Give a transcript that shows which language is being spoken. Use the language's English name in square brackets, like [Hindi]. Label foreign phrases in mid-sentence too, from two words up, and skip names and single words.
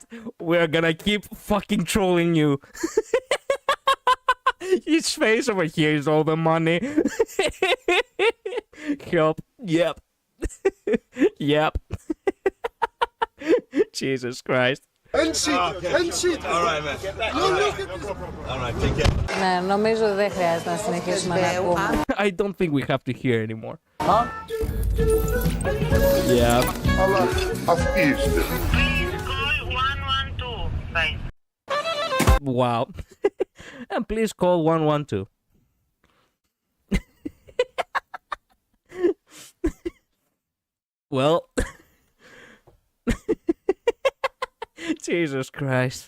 [English] We're gonna keep fucking trolling you. His face over here is all the money. Help. Yep. Yep. Jesus Christ. End sheet. End sheet. All right, man. Look at this. All right, take care. [Greek] Ναι, νομίζω δεν χρειάζεται να συνεχίσουμε να ακούμε. [English] I don't think we have to hear anymore. Huh? Yeah. [Greek] Αλλά αυτή είστε. [English] Wow. And please call 112. Well. Jesus Christ.